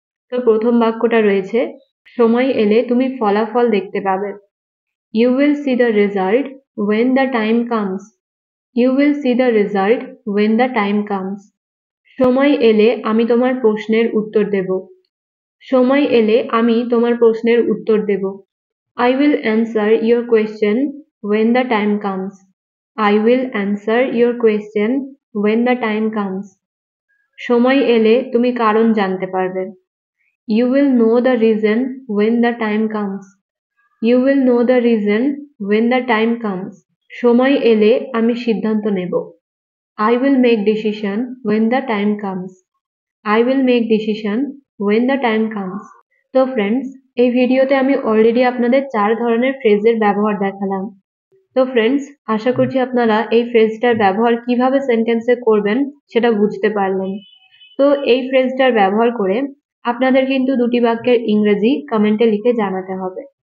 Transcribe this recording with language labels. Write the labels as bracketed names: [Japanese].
[Bangla] তো প্রথম বাক্যটা রয়েছে, সময় এলে তুমি ফলাফল দেখতে পাবে। [English] You will see the result when the time comes. You will see the result when the time comes. [Bangla] সময় এলে আমি তোমার প্রশ্নের উত্তর দেব। সময় এলে আমি তোমার প্রশ্নের উত্তর দেব। [English] I will answer your question when the time comes. I will answer your question when the time comes. [Bangla] সময় এলে তুমি কারণ জানতে পারবে। [English] You will know the reason when the time comes. You will know the reason when the time comes. [Bangla] সময় এলে আমি সিদ্ধান্ত নেব। [English] I will make decision when the time comes. I will make decision when the time comes. [Bangla] তো friends, এই ভিডিওতে আমি already আপনাদের 4 ধরনের ফ্রেজের ব্যবহার দেখালাম। তো ফ্রেন্ডস, আশা করছি আপনারা এই ফ্রেজটার ব্যবহার কিভাবে সেন্টেন্সে করবেন সেটা বুঝতে পারলেন। তো এই ফ্রেজটার ব্যবহার করে আপনাদের কিন্তু দুটি বাক্যের ইংরেজি কমেন্টে লিখে জানাতে হবে।